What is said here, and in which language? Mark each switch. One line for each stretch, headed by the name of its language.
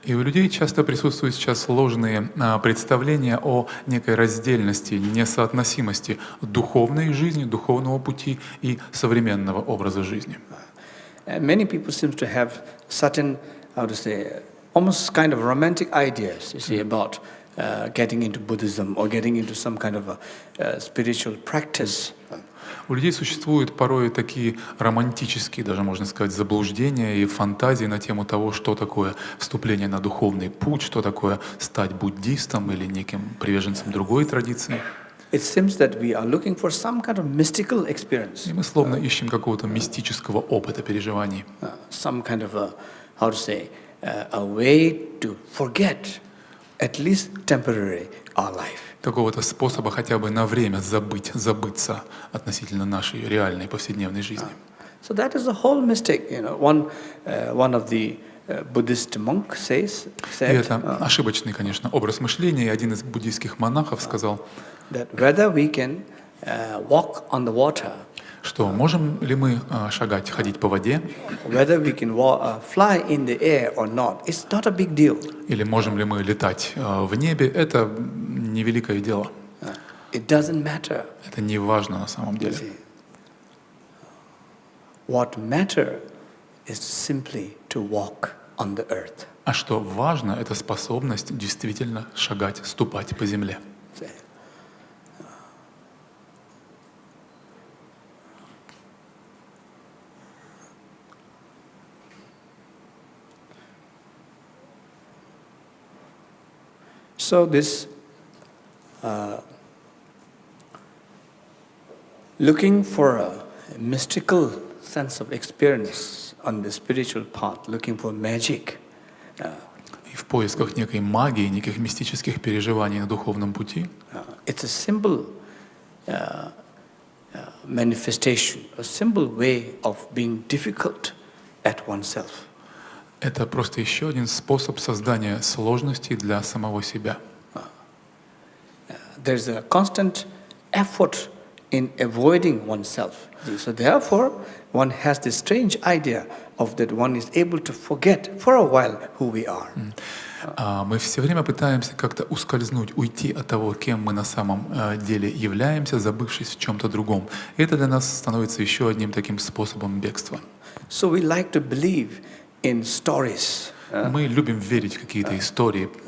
Russian: И у людей часто присутствуют сейчас ложные представления о некой раздельности, несоотносимости духовной жизни, духовного пути и современного образа жизни.
English: Many people seem to have certain, almost kind of romantic ideas, you see, about getting into Buddhism or getting into some kind of a spiritual practice.
Russian: У людей существуют порой такие романтические, даже можно сказать, заблуждения и фантазии на тему того, что такое вступление на духовный путь, что такое стать буддистом или неким приверженцем другой традиции.
English: It seems that we are looking for some kind of mystical experience.
Russian: И мы словно ищем какого-то мистического опыта переживаний.
English: Some kind of a way to forget, at least temporarily, our life.
Russian: Какого-то способа хотя бы на время забыться относительно нашей реальной повседневной жизни.
English: So that is a whole mistake. One of the Buddhist monk said.
Russian: И это ошибочный, конечно, образ мышления. И один из буддийских монахов сказал,
English: that whether we can walk on the water,
Russian: что можем ли мы ходить по воде,
English: whether we can fly in the air or not, it's not a big deal.
Russian: Или можем ли мы летать в небе, это невеликое дело.
English: It doesn't matter.
Russian: Это не важно на самом деле.
English: What matter is simply to walk on the earth.
Russian: А что важно, это способность действительно шагать, ступать по земле.
English: So this looking for a mystical sense of experience on the spiritual path, looking for magic.
Russian: И в поисках некой магии, неких мистических переживаний на духовном пути,
English: it's a simple manifestation, a simple way of being difficult at oneself.
Russian: Это просто еще один способ создания сложностей для самого себя.
English: There's a constant effort in avoiding oneself. So therefore, one has this strange idea of that one is able to forget for a while who we are.
Russian: Мы все время пытаемся как-то ускользнуть, уйти от того, кем мы на самом деле являемся, забывшись в чем-то другом. И это для нас становится еще одним таким способом бегства.
English: So we like to believe in stories.
Russian: Мы любим верить в какие-то истории,